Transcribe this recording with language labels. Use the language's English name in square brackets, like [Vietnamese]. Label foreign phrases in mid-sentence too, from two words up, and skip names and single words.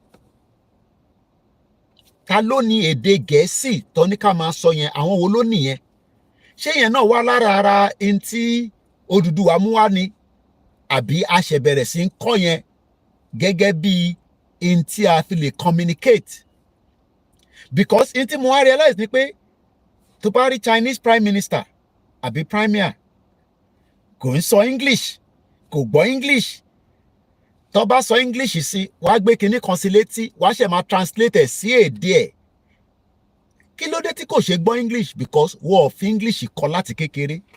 [Yoruba] Ta ló ní èdè Gẹ̀ẹ́sì tó ní ká máa sọ yẹn? Àwọn wo ló nìyẹn? Ṣé yẹn náà wá lára ara ẹni tí Odùduwà mú wá ni? Àbí a ṣẹ̀ bẹ̀rẹ̀ sí ń kọ́ yẹn gẹ́gẹ́ bí ẹni tí a fi lè communicate? Because ẹni tí mo wá realize ni pé tó bá rí [English] Chinese prime minister [Yoruba] àbí premier kò ń sọ English, kò gbọ́ English. Tó bá sọ English sí, wàá gbé kinní kan sí létí, wàá ṣe máa translate ẹ̀ sí èdè ẹ̀. Kí ló dé tí kò ṣe gbọ́ English? Because wọ́n ò fi English kọ́ láti kékeré.